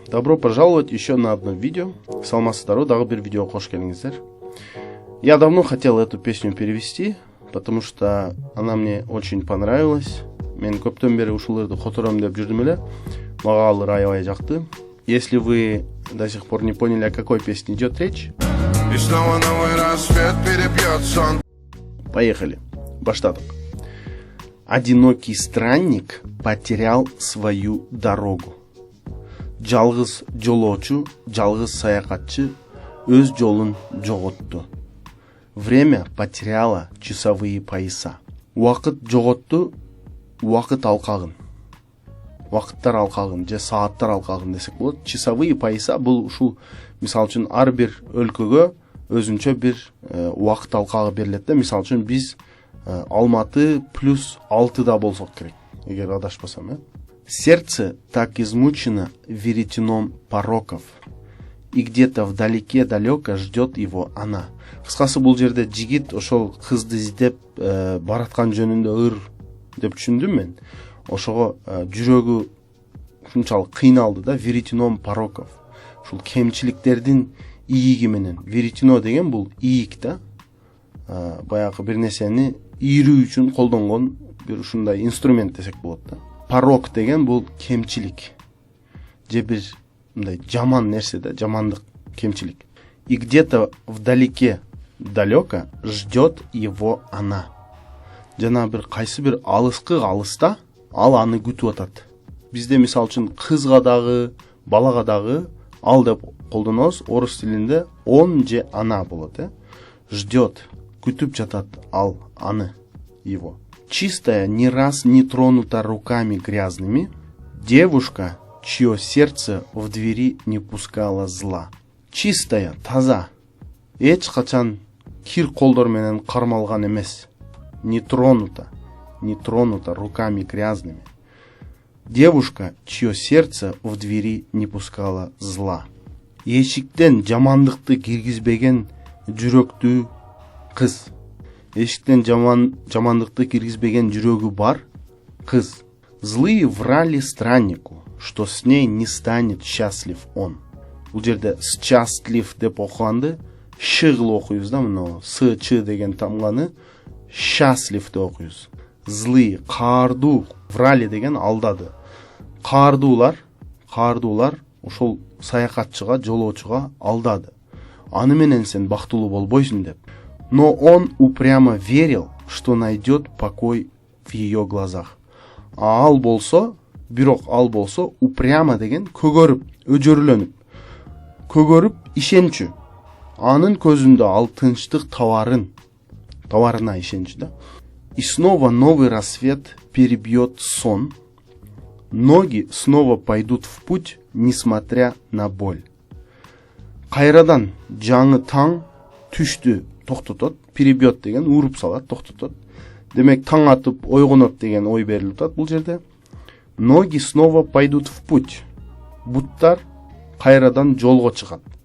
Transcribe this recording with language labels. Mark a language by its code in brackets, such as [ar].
[ru] Добро пожаловать еще на одно видео. [ky] Саламатсыздар, дагы бир видео кош келиңиздер. [ru] Я давно хотел эту песню перевести, потому что она мне очень понравилась. [ky] Мен көптөн бери ушуларды котором деп жүрдүм эле. Мага алар аябай жакты. [ru] Если вы до сих пор не поняли, о какой песне идет речь, и снова новый рассвет перебьет сон. Поехали. [ky] Баштадык. [ru] Одинокий странник потерял свою дорогу. [ky] Жалгыз жолоочу, жалгыз саякатчы өз жолун жоготту. [ru] Время потеряло часовые пояса. [ky] Уақыт жоготту, уақыт алкагын. Уақыттар алкагын же сааттар алкагын десек болот. Часовые пояса бул ушул мисал үчүн ар бир өлкөгө өзүнчө бир уақыт алкагы берилет да. Мисал үчүн биз Алматы плюс 6 болсок керек, эгер адашпасам, э? [ru] Сердце так измучено веретеном пороков, и где-то вдалеке далеко ждет его она. [ky] Кыскасы бул жерде жигит ошол кызды издеп бараткан жөнүндө ыр деп түшүндүм мен. Ошого жүрөгү ушунчалык кыйналды да, [ru] веретеном пороков. [ky] Ушул кемчиликтердин ийиги менен. Веретено деген бул ийик да. Баягы бир нерсени ийрүү үчүн колдонгон бир ушундай инструмент десек болот да. Порок деген бул кемчилик. Же бир мындай жаман нерсе да, жамандык, кемчилик. [ru] И где-то вдалеке, далеко ждет его она. [ky] Жана бир кайсы бир алыскы алыста ал аны күтүп атат. Бизде мисал үчүн кызга дагы, балага дагы ал деп колдонобуз. Орус тилинде он же она болот, э? Ждет, күтүп жатат ал аны, его. [ru] Чистая, ни раз не тронута руками грязными, девушка, чье сердце в двери не пускало зла. [ky] Чистая, таза, эч качан кир колдор менен кармалган эмес. [ru] Не тронута руками грязными. Девушка, чье сердце в двери не пускало зла. [ky] Эшиктен жамандыкты киргизбеген жүрөктүү кыз. Эшиктен жамандыкты киргизбеген жүрөгү бар кыз. [ru] Злые врали страннику, что с ней не станет счастлив он. [ky] Бул жерде счастлив деп окуганды ш кылып окуйбуз да, мына с ч деген тамганы счастлив деп окуйбуз. Злые, каардуу, врали деген алдады. Каардуулар ошол саякатчыга, жолоочуга алдады. Аны менен сен бактылуу болбойсуң деп. [ru] Но он упрямо верил, что найдет покой в ее глазах. [ky] Ал болсо, бирок ал болсо упрямо деген көгөрүп, өжөрлөнүп. Көгөрүп ишенчү. Анын көзүндө ал тынчтык товарына ишенчү да. [ru] И снова новый рассвет перебьет сон. Ноги снова пойдут в путь, несмотря на боль. [ky] Кайрадан жаңы таң түштү токтотот, перебьет деген уруп салат, токтотот. Демек таң атып ойгонот деген ой берилип атат бул жерде. [ru] Ноги снова пойдут в путь. [ky] Буттар кайрадан жолго чыгат.